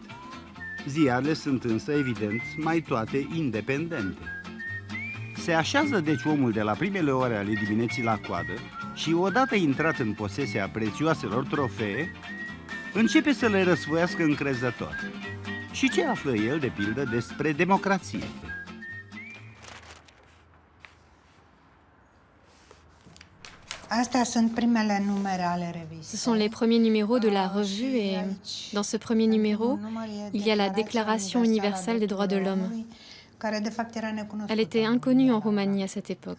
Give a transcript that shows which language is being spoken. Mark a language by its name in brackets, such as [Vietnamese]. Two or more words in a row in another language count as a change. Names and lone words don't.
[Romanian] Ziarele sunt însă, evident, mai toate independente. Se așează deci omul de la primele ore ale dimineții la coadă și, odată intrat în posesia prețioaselor trofee, începe să le răsfoiască încrezător. Și ce află el, de pildă, despre democrație? [French] Ce sont les premiers numéros de la revue et dans ce premier numéro, il y a la Déclaration universelle des droits de l'homme. Elle était inconnue en Roumanie à cette époque.